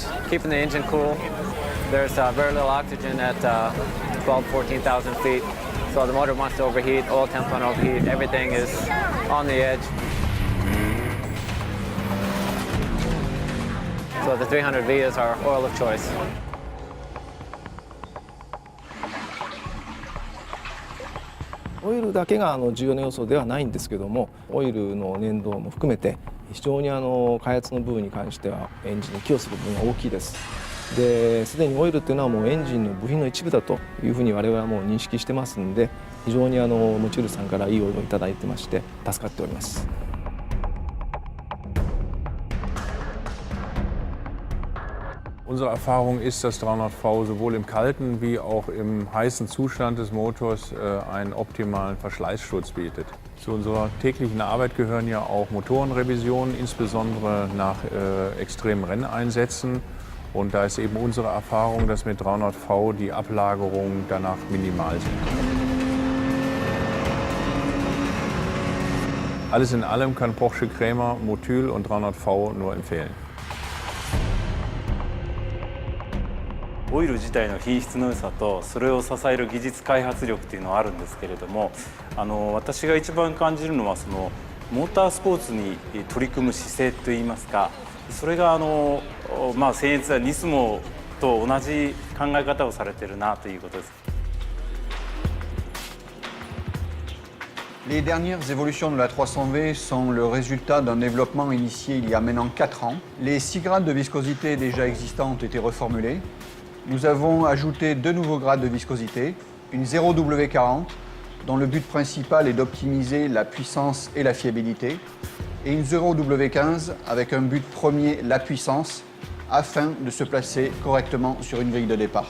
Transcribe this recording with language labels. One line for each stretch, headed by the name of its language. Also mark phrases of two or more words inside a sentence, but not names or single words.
English: Keeping the engine cool. There's very little oxygen at 12,000, 14,000 feet. So the motor wants to overheat, oil temps want to overheat, everything is on the edge. So the 300V is our oil of choice.
Japanese: オイルだけが重要な要素ではないんですけども、オイルの粘度も含めて非常に開発の部分に関してはエンジンに寄与する部分が大きいです。で、すでにオイルっていうのはもうエンジンの部品の一部だというふうに我々はもう認識してますんで、非常にモチュールさんからいいオイルをいただいてまして助かっております。
German: Unsere Erfahrung ist, dass 300V sowohl im kalten wie auch im heißen Zustand des Motors einen optimalen Verschleißschutz bietet. Zu unserer täglichen Arbeit gehören ja auch Motorenrevisionen, insbesondere nach extremen Renneinsätzen. Und da ist eben unsere Erfahrung, dass mit 300V die Ablagerungen danach minimal sind. Alles in allem kann Porsche Cremer Motul und 300V nur empfehlen.
Japanese: オイル自体の品質の良さとそれを支える技術開発力というのはあるんですけれども、私が一番感じるのはそのモータースポーツに取り組む姿勢といいますか、それが僭越なニスモと同じ考え方をされているなということです。
French: Les dernières évolutions de la 300V sont le résultat d'un développement initié il y a maintenant 4 ans. Les 6 grades de viscosité déjà existants ont été reformulés. Nous avons ajouté 2 nouveaux grades de viscosité, une 0W40, dont le but principal est d'optimiser la puissance et la fiabilité, et une 0W15 avec un but premier, la puissance, afin de se placer correctement sur une grille de départ.